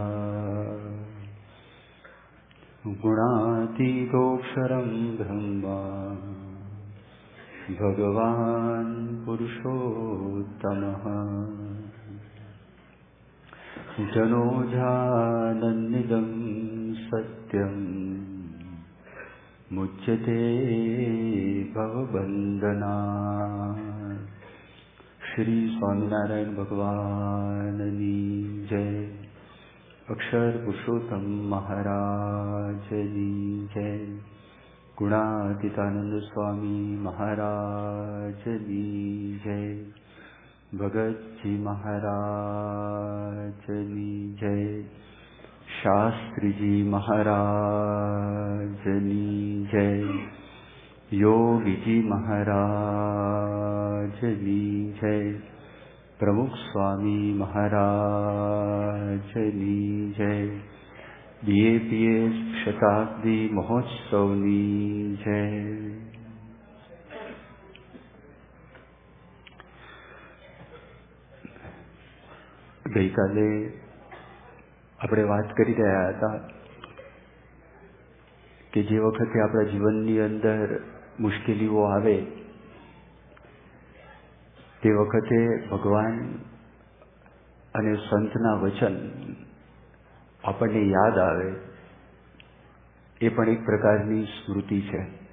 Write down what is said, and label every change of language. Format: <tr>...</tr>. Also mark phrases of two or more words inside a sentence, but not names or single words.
<sa>गुणातीतोऽक्षरं ब्रह्म भगवान् पुरुषोत्तमः जनोजानन्निदं सत्यं मुच्यते भवबन्धनात्।</sa> <gu>શ્રી સ્વામિનારાયણ ભગવાનની જય। અક્ષર પુરુષોત્તમ મહારાજ જી જય। ગુણાતીતાનંદ સ્વામી મહારાજ જી જય। ભગત જી મહારાજ જી જય। શાસ્ત્રી જી મહારાજ જી જય। યોગી જી મહારાજ જી જય। પ્રમુખ સ્વામી મહારાજ જી જય। BAPS શતાબ્દી મહોત્સવની જય। ગઈકાલે આપણે વાત કરી રહ્યા હતા કે જે વખતે આપણા જીવનની અંદર મુશ્કેલીઓ આવે તે વખતે ભગવાન અને સંતના વચન આપણને યાદ આવે એ પણ એક પ્રકારની સ્મૃતિ છે.</gu>